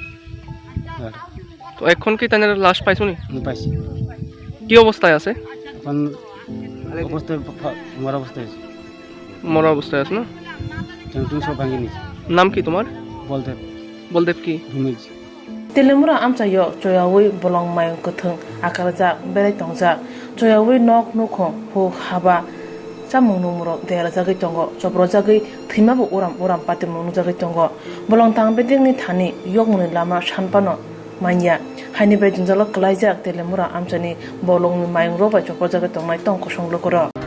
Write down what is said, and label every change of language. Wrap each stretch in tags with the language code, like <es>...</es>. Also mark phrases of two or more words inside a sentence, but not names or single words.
<bn>তো এখন কি তাদের লাশ পাইছো নি আমি পাইছি কি অবস্থায় আছে এখন অবস্থায় মরা অবস্থায় আছে মরা অবস্থায় আছে না টেন্টুন সব ভাঙিয়ে নিয়েছি নাম কি তোমার বলতে বলদেব কি ঘুমিয়েছি</bn> <trp>telemura amchayo choyawi bolong mayang kuthung akarjak belai tongjak choyawi nok nukhong hu haba chamung numuro dera jagi tongo chopro jagi thimabo uram pati munu jagi tongo bolong tangbeding ni thani yokmuni lama shanpano manya haini bai junjalo klaijak telemura amchani bolong ni mayang roba chopro jagi tongnai tongko songlokoro</trp>